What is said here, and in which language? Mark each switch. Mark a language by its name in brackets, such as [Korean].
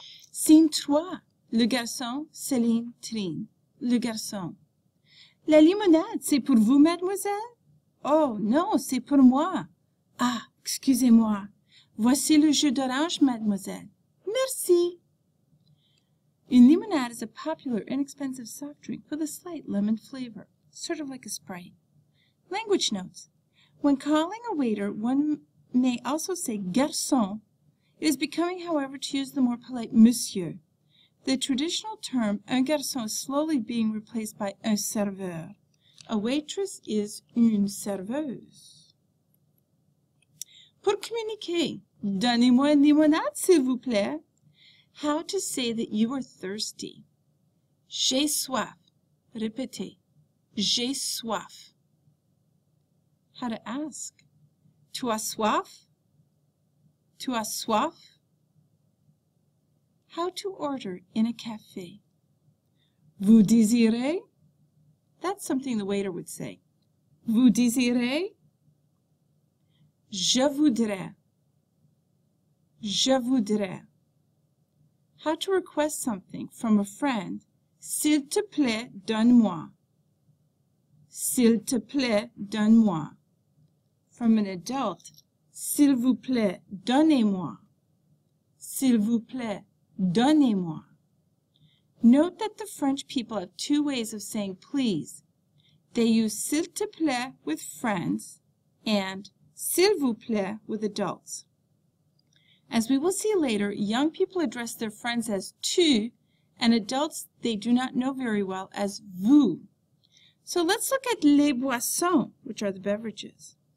[French] Scene 3. Le garçon, Céline, Trin. Le garçon. La limonade, c'est pour vous, mademoiselle? Oh, non, c'est pour moi. Ah, excusez-moi. Voici le jus d'orange, mademoiselle. Merci. [English] Une limonade is a popular, inexpensive soft drink with a slight lemon flavor, sort of like a Sprite. Language notes. When calling a waiter, one may also say garçon. It is becoming, however, to use the more polite monsieur. The traditional term un garçon is slowly being replaced by un serveur. A waitress is [French] une serveuse. Pour communiquer, donnez-moi une limonade, s'il vous plaît. [English] How to say that you are thirsty. [French] J'ai soif. Répétez. J'ai soif. [English] How to ask. [French] Tu as soif? Tu as soif? [English] How to order in a café. [French] Vous désirez? [English] That's something the waiter would say. [French] Vous désirez? Je voudrais. Je voudrais. [English] How to request something from a friend. [French] S'il te plaît, donne-moi. S'il te plaît, donne-moi. [English] From an adult. [French] S'il vous plaît, donnez-moi. S'il vous plaît, donnez-moi. [English] Note that the French people have two ways of saying please. They use s'il te plaît with friends and s'il vous plaît with adults. As we will see later, young people address their friends as tu and adults they do not know very well as vous. So let's look at les boissons, which are the beverages.